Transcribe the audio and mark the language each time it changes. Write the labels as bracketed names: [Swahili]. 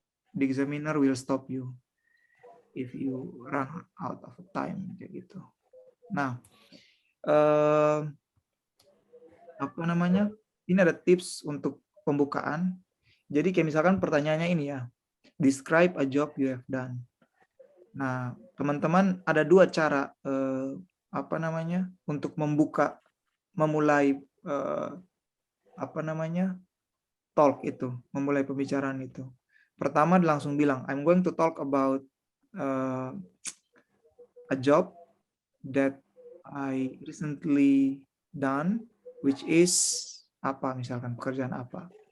[English] The examiner will stop you if you run out of time [Indonesian] kayak gitu. Nah, apa namanya? Ini ada tips untuk pembukaan. Jadi kayak misalkan pertanyaannya ini ya. [English] Describe a job you have done. [Indonesian] Nah, teman-teman ada 2 cara apa namanya? Untuk memulai apa namanya? Talk itu, memulai pembicaraan itu. Pertama langsung bilang, [English] I'm going to talk about a job that I recently done, which is [Indonesian] apa, misalkan pekerjaan apa.